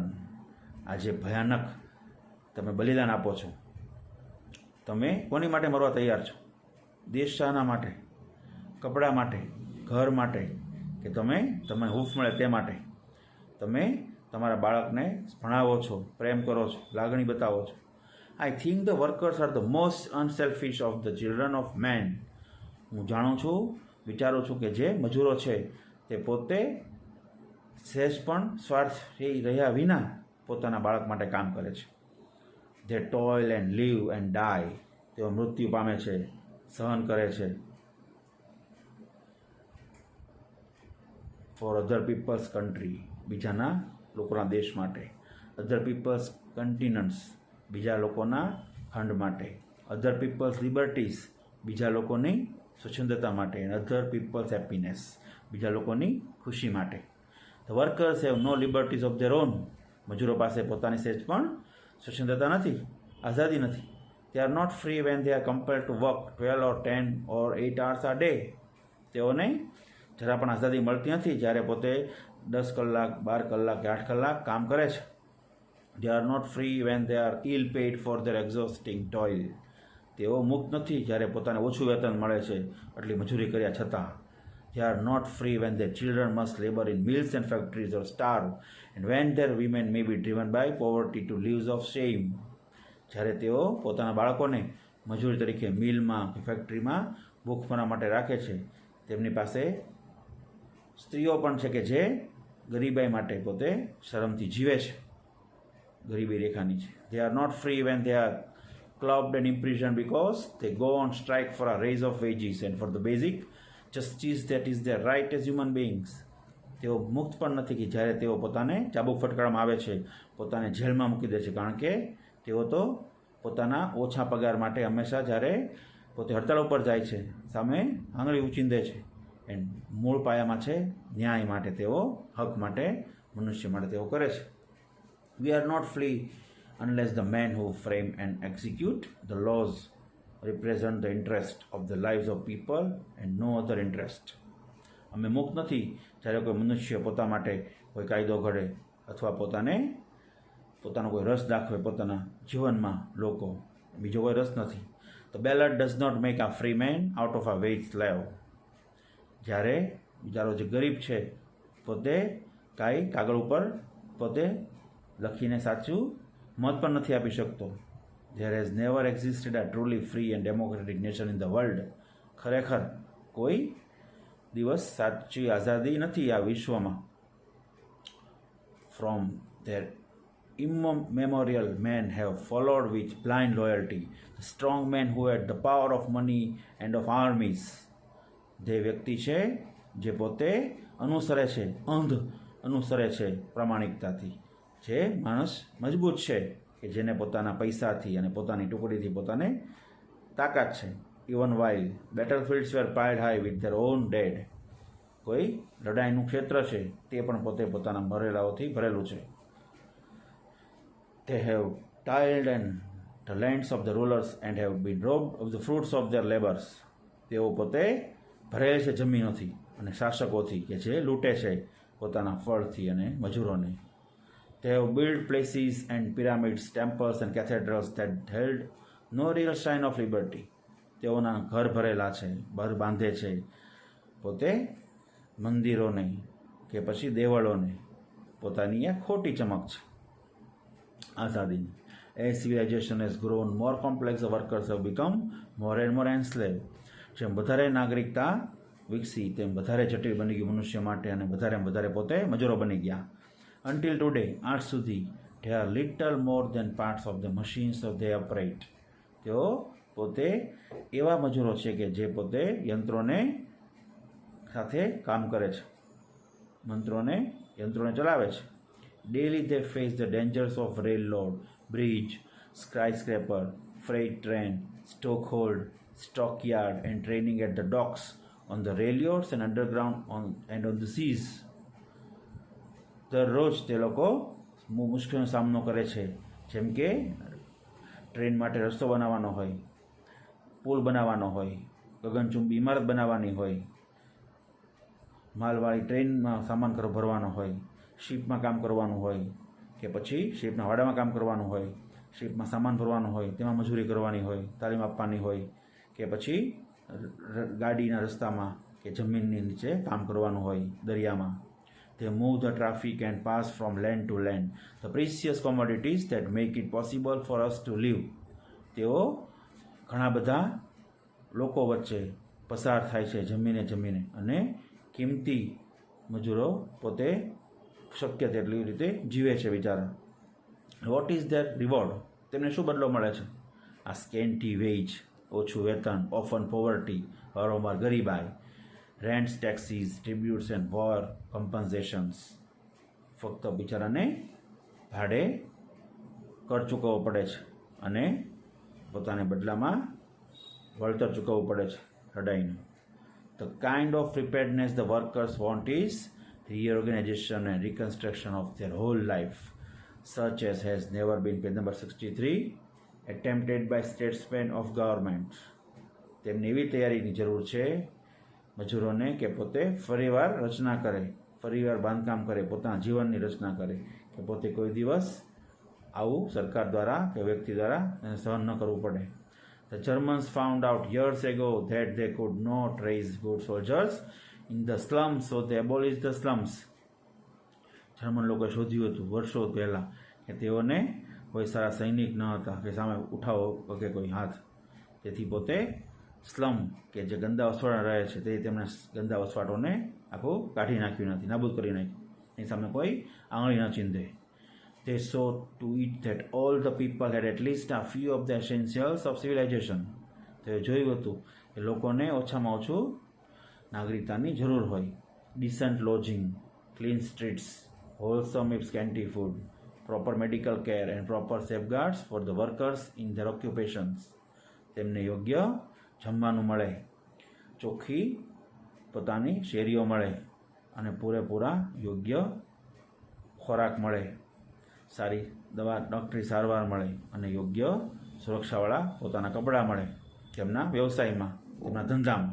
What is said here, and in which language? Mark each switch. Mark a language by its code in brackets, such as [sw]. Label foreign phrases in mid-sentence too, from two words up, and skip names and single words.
[gu] આજે ભયાનક તમે બલિદાન આપો છો. તમે કોની માટે મરવા તૈયાર છો? દેશ શાના માટે? કપડા માટે, ઘર માટે, કે તમે તમને હૂફ મળે તે માટે? તમે તમારા બાળકને ભણાવો છો, પ્રેમ કરો છો, લાગણી બતાવો છો. [en] I think the workers are the most unselfish of the children of man. [gu] હું જાણું છું, વિચારું છું કે જે મજૂરો છે તે પોતે સહેજ પણ સ્વાર્થી રહ્યા વિના પોતાના બાળક માટે કામ કરે છે. [en] They toil and live and die. [gu] તેઓ મૃત્યુ પામે છે, સહન કરે છે [en] for other people's country, [gu] બીજાના લોકોના દેશ માટે. [en] other people's continents, [gu] બીજા લોકોના ખંડ માટે. [en] other people's liberties, [gu] બીજા લોકોની સ્વચ્છંદતા માટે. [en] and other people's happiness, [gu] બીજા લોકોની ખુશી માટે. [en] The workers have no liberties of their own. [gu] મજૂરો પાસે પોતાની સહેજ પણ સ્વચ્છંદતા નથી, આઝાદી નથી. [en] They are not free when they are compelled to work 12 or 10 or 8 hours a day. [gu] તેઓને જરા પણ આઝાદી મળતી નથી જ્યારે પોતે 10 કલાક, 12 કલાક કે 8 કલાક કામ કરે છે. [en] They are not free when they are ill paid for their exhausting toil. [gu] તેઓ મુક્ત નથી જ્યારે પોતાને ઓછું વેતન મળે છે આટલી મજૂરી કર્યા છતાં. [en] They are not free when their children must labor in mills and factories or starve, and when their women may be driven by poverty to lives of shame. [gu] જ્યારે તેઓ પોતાના બાળકોને મજૂરી તરીકે મિલમાં કે ફેક્ટરીમાં ભૂખમરા માટે રાખે છે, તેમની પાસે સ્ત્રીઓ પણ છે કે જે ગરીબાઈ માટે પોતે શરમથી જીવે છે, ગરીબી રેખાની છે. [en] They are not free when they are clubbed and imprisoned because they go on strike for a raise of wages and for the basic justice that is their right as human beings. [gu] તેઓ મુક્ત પણ નથી કે જ્યારે તેઓ પોતાને ચાબુક ફટકારવામાં આવે છે, પોતાને જેલમાં મૂકી દે છે, કારણ કે તેઓ તો પોતાના ઓછા પગાર માટે હંમેશા જ્યારે પોતે હડતાળ ઉપર જાય છે સામે આંગળી ઉચીંદે છે. એન્ડ મૂળ પાયામાં છે ન્યાય માટે, તેઓ હક માટે, મનુષ્ય માટે તેઓ કરે છે. [en] We are not free unless the men who frame and execute the laws represent the interest of the lives of people and no other interest. [gu] અમે મુક્ત નથી જ્યારે કોઈ મનુષ્ય પોતા માટે કોઈ કાયદો ઘડે અથવા પોતાનો કોઈ રસ દાખવે પોતાના જીવનમાં લોકો, બીજો કોઈ રસ નથી. [en] The ballot does not make a free man out of a wage slave. [gu] જ્યારે બિચારો જે ગરીબ છે પોતે કાંઈ કાગળ ઉપર પોતે લખીને સાચું મત પણ નથી આપી શકતો. [en] There has never existed a truly free and democratic nation in the world. [gu] ખરેખર કોઈ દિવસ સાચી આઝાદી નથી આ વિશ્વમાં. [en] From their immemorial men have followed with blind loyalty the strong men who had the power of money and of armies. [gu] જે વ્યક્તિ છે જે પોતે અનુસરે છે, અંધ અનુસરે છે પ્રામાણિકતાથી, જે માણસ મજબૂત છે કે જેને પોતાના પૈસાથી અને પોતાની ટુકડીથી પોતાને તાકાત છે. [en] Even while battlefields were piled high with their own dead. [gu] કોઈ લડાઈનું ક્ષેત્ર છે તે પણ પોતે પોતાના મરેલાઓથી ભરેલું છે. [en] They have tiled and the lands of the rulers and have been robbed of the fruits of their labors. [gu] તેઓ પોતે ભરેલ છે જમીનોથી અને શાસકોથી કે જે લૂંટે છે પોતાના ફળથી અને મજૂરોને. [en] They have built places and pyramids, temples and cathedrals that held no real sign of liberty. [gu] તેઓના ઘર ભરેલા છે, ઘર બાંધે છે પોતે મંદિરોને કે પછી દેવળોને. પોતાની આ ખોટી ચમક છે આઝાદીની. [en] As civilization has grown more complex, the workers have become more and more enslaved. [gu] જેમ વધારે નાગરિકતા વિકસી તેમ વધારે જટિલ બની ગયું મનુષ્ય માટે અને વધારે પોતે મજૂરો બની ગયા. [en] Until today, [gu] આજ સુધી [en] they are little more than parts of the machines of they operate. [gu] તેઓ પોતે એવા મજૂરો છે કે જે પોતે યંત્રોને સાથે કામ કરે છે, યંત્રોને ચલાવે છે. [en] Daily they face the dangers of railroad, bridge, skyscraper, freight train, stockhold, stockyard and training at the docks, on the railroads and underground and on the seas. [gu] દરરોજ તે લોકો મુશ્કેલીનો સામનો કરે છે, જેમ કે ટ્રેન માટે રસ્તો બનાવવાનો હોય, પુલ બનાવવાનો હોય, ગગનચુંબી ઇમારત બનાવવાની હોય, માલવાળી ટ્રેનમાં સામાન ભરવાનો હોય, શિપમાં કામ કરવાનું હોય કે પછી શિપના વાડામાં કામ કરવાનું હોય, શિપમાં સામાન ભરવાનું હોય, તેમાં મજૂરી કરવાની હોય, તાલીમ આપવાની હોય કે પછી ગાડીના રસ્તામાં કે જમીનની નીચે કામ કરવાનું હોય, દરિયામાં. [en] They move the traffic and pass from land to land, the precious commodities that make it possible for us to live. [gu] તેઓ ઘણા બધા લોકો વચ્ચે પસાર થાય છે જમીને અને કિંમતી મજૂરો પોતે શક્ય તેટલી રીતે જીવે છે બિચારા. [en] What is their reward? [gu] તેમને શું બદલો મળે છે? [en] a scanty wage, [gu] ઓછું વેતન, [en] often poverty, [gu] વારંવાર ગરીબાઈ, [en] rents, taxes, tributes and war compensations. [gu] ફક્ત બિચારાને ભાડે કર ચૂકવવો પડે છે અને પોતાને બદલામાં વળતર ચૂકવવું પડે છે લડાઈનું. [en] The kind of preparedness the workers want is reorganization and reconstruction of their whole life, such as has never been, page number 63, attempted by statesmen of government. [gu] તેમને એવી તૈયારીની જરૂર છે મજૂરોને કે પોતે ફરીવાર રચના કરે, ફરીવાર બાંધકામ કરે, પોતાના જીવનની રચના કરે કે પોતે કોઈ દિવસ આવું સરકાર દ્વારા કે વ્યક્તિ દ્વારા એને સહન ન કરવું પડે. [en] The Germans found out years ago that they could not raise good soldiers in the slums, so they abolished the slums. [gu] જર્મન લોકોએ શોધ્યું હતું વર્ષો પહેલાં કે તેઓને કોઈ સારા સૈનિક ન હતા કે સામે ઉઠાવો કે કોઈ હાથ, તેથી પોતે સ્લમ કે જે ગંદા વસવાટ રહે છે તે તેમણે ગંદા વસવાટોને આખું કાઢી નાખ્યું નથી, નાબૂદ કરી નાખ્યું, એની સામે કોઈ આંગળી ન ચીંધે. [en] They saw to it that all the people had at least a few of the essentials of civilization. [gu] તે જોયું હતું કે લોકોને ઓછામાં ઓછું નાગરિકતાની જરૂર હોય. [en] Decent lodging, clean streets, wholesome if scanty food, proper medical care and proper safeguards for the workers in their occupations. [gu] તેમને યોગ્ય જમવાનું મળે, ચોખ્ખી પોતાની શેરીઓ મળે અને પૂરેપૂરા યોગ્ય ખોરાક મળે, સારી દવા ડૉક્ટરી સારવાર મળે અને યોગ્ય સુરક્ષાવાળા પોતાના કપડાં મળે તેમના વ્યવસાયમાં, તેમના ધંધામાં.